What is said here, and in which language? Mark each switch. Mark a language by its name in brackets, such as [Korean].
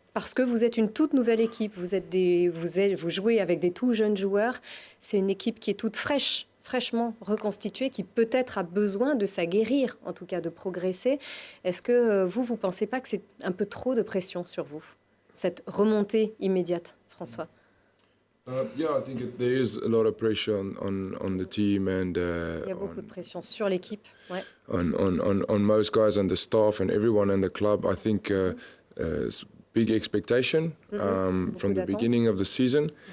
[French] Parce que vous êtes une toute nouvelle équipe, vous jouez avec des tout jeunes joueurs. C'est une équipe qui est toute fraîchement reconstituée, qui peut-être a besoin de s'aguerrir, en tout cas de progresser. Est-ce que vous ne pensez pas que c'est un peu trop de pression sur vous, cette remontée immédiate, François? [English] Yeah, I think there is a lot of pressure on the team and [French] il y a beaucoup de pression sur l'équipe, [English] on most guys and the staff and everyone in the club. I think big expectation from the beginning of the season.